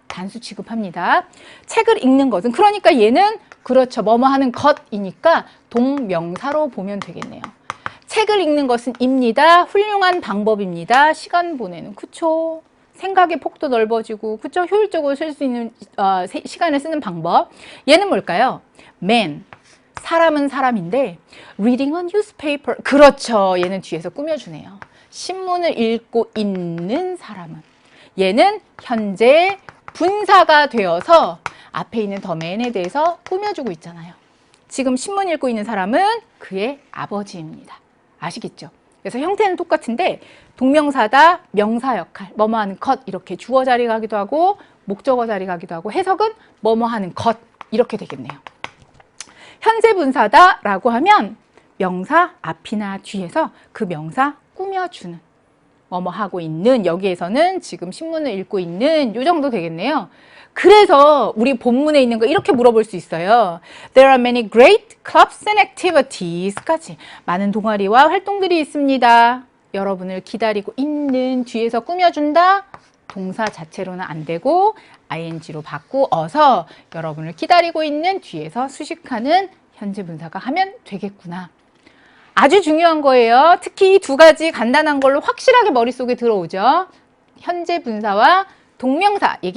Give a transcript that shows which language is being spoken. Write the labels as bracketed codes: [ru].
[ko] 단수 취급합니다. 책을 읽는 것은 그러니까 얘는 그렇죠. 뭐뭐 하는 것이니까 동명사로 보면 되겠네요. 책을 읽는 것은 입니다. 훌륭한 방법입니다. 시간 보내는 그쵸? 생각의 폭도 넓어지고 그쵸? 효율적으로 쓸 수 있는 시간을 쓰는 방법. 얘는 뭘까요? man 사람은 사람인데 [en] reading a newspaper [ko] 그렇죠. 얘는 뒤에서 꾸며주네요. 신문을 읽고 있는 사람은 얘는 현재 분사가 되어서 앞에 있는 the man에 대해서 꾸며주고 있잖아요. 지금 신문 읽고 있는 사람은 그의 아버지입니다. 아시겠죠? 그래서 형태는 똑같은데 동명사다 명사 역할 뭐뭐 하는 것 이렇게 주어 자리 가기도 하고 목적어 자리 가기도 하고 해석은 뭐뭐 하는 것 이렇게 되겠네요. 현재 분사다 라고 하면 명사 앞이나 뒤에서 그 명사 꾸며주는 뭐뭐 하고 있는 여기에서는 지금 신문을 읽고 있는 요 정도 되겠네요. 그래서 우리 본문에 있는 거 이렇게 물어볼 수 있어요. [en] There are many great clubs and activities [ko] 까지 많은 동아리와 활동들이 있습니다. 여러분을 기다리고 있는 뒤에서 꾸며준다. 동사 자체로는 안 되고 ing로 바꾸어서 여러분을 기다리고 있는 뒤에서 수식하는 현재 분사가 하면 되겠구나. 아주 중요한 거예요. 특히 이 두 가지 간단한 걸로 확실하게 머릿속에 들어오죠. 현재 분사와 동명사 얘기